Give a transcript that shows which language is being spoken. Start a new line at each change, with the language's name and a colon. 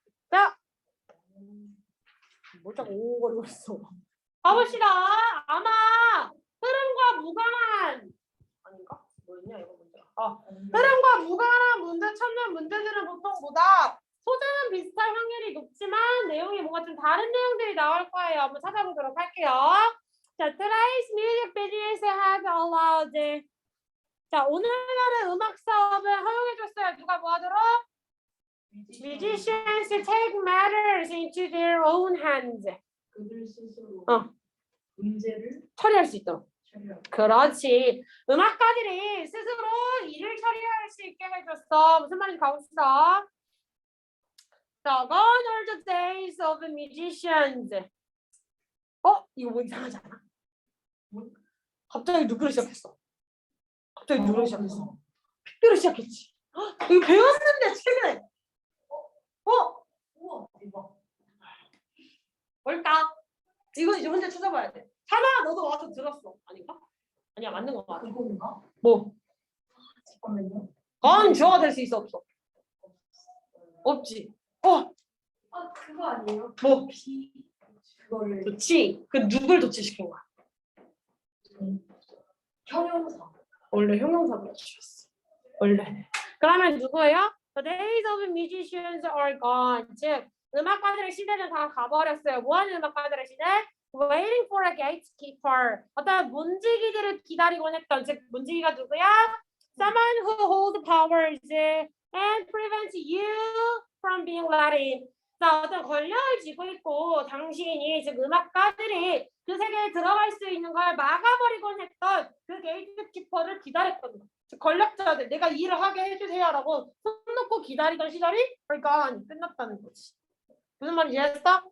Korean: 자, 뭘 자꾸 오글거리고 있어. 가봅시다. 아마 흐름과 무관한 아닌가? 뭐였냐 이거 문제가. 흐름과 무관한 문제 찾는 문제들은 보통보다 소재는 비슷할 확률이 높지만 내용이 뭔가 좀 다른 내용들이 나올 거예요. 한번 찾아보도록 할게요.
English: 자, today's music business has allowed.
Korean: 자, 오늘날의 음악 사업을 허용해줬어요. 누가 뭐 하도록?
English: Musicians take matters into their own hands.
Korean: 그들 스스로 문제를 처리할 수 있도록. 그렇지. 음악가들이 스스로 일을 처리할 수 있게 해줬어. 무슨 말인지 가봅시다.
English: 자, gone are the days of musicians.
Korean: 이거 뭐 이상하지 않아? 갑자기 누구를 시작했어? 갑자기 누구를 시작했어? 픽비를 시작했지. 이거 배웠는데 최근에. 우와 대박. 뭘까? 이건 이제 혼자 찾아봐야 돼. 하나 너도 와서 들었어. 아닌가? 아니야 맞는 거 같아. 그건가? 뭐? 잠깐만요. 건 주어가 될 수 있어 없어? 없지. 그거 아니에요? 뭐? 그거를 도치. 그 누굴 도치시킨 거야? 형용사. 원래 형용사로 주셨어. 원래. 그러면 누구예요?
English: The days of musicians are gone.
Korean: 즉 음악가들의 시대는 다 가버렸어요. 뭐하는 음악가들의 시대?
English: Waiting for a gatekeeper.
Korean: 어떤 문지기들을 기다리곤 했던. 즉 문지기가 누구야?
English: Someone who holds powers and prevents you from being let in.
Korean: 자, 어떤 권력을 쥐고 있고 당신이 즉 음악가들이 그 세계에 들어갈 수 있는 걸 막아버리곤 했던 그 게이트키퍼를 기다렸던 거. 즉 권력자들 내가 일을 하게 해주세요라고 손 놓고 기다리던 시절이 gone 끝났다는 거지. 무슨 말인지 이해했어?